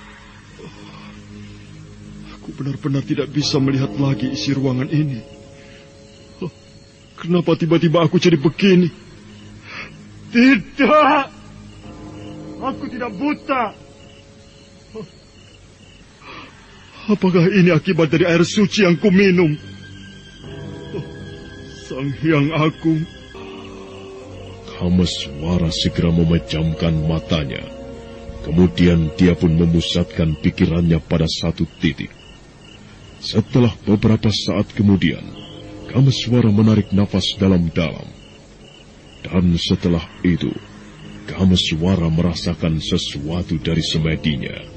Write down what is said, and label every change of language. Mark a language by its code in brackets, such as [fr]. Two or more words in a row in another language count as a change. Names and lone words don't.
[id] Aku benar-benar tidak bisa melihat lagi isi ruangan ini. Kenapa tiba-tiba aku jadi begini? Tidak! Aku tidak buta. Apakah ini akibat dari air suci yang kuminum? Sang Hyang Agung. Kameswara segera memejamkan matanya. Kemudian dia pun memusatkan pikirannya pada satu titik. Setelah beberapa saat kemudian, Kameswara menarik nafas dalam-dalam. Dan setelah itu, Kameswara merasakan sesuatu dari semedinya.